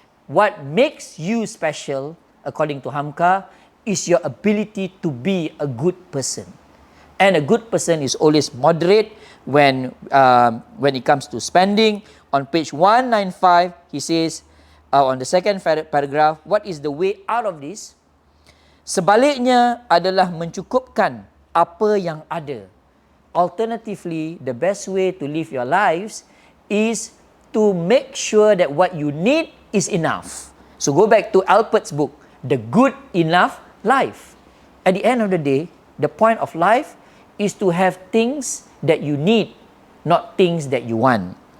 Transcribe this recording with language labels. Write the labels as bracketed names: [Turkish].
[English] What makes you special, according to Hamka, is your ability to be a good person. And a good person is always moderate when it comes to spending. On page 195, he says, on the second paragraph, what is the way out of this? [Malay] Sebaliknya adalah mencukupkan apa yang ada. [English] Alternatively, the best way to live your lives is to make sure that what you need is enough. So go back to Alpert's book, The Good Enough Life. At the end of the day, the point of life is to have things that you need, not things that you want.